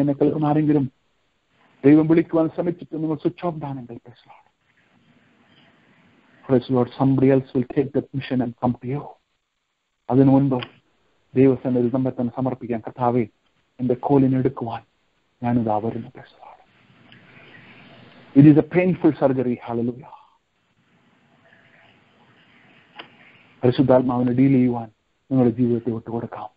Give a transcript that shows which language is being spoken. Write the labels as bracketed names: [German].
[Malayalam] എന്നെ കേൾക്കുന്ന ആരെങ്കിലും ദൈവം വിളിക്കുവാൻ ശ്രമിച്ചിട്ട് നിങ്ങൾ സ്വിച്ച് ഓഫ് ആണെങ്കിൽ, [English] praise the Lord. Praise the Lord. Somebody else will take that mission and come to you. [Malayalam] അതിനു മുൻപ് ദൈവസന്നിധിയിൽ നമ്മെ തന്നെ സമർപ്പിക്കാൻ, കർത്താവേ, എന്റെ കോലിനെ എടുക്കുവാൻ ഞാനിതാ വരുന്നു. [English] Praise the Lord. It is a painful surgery. Hallelujah. [Malayalam] പരിശുദ്ധാത്മാവിനെ ഡീൽ ചെയ്യുവാൻ നിങ്ങളുടെ ജീവിതത്തെ വിട്ടുകൊടുക്കാം.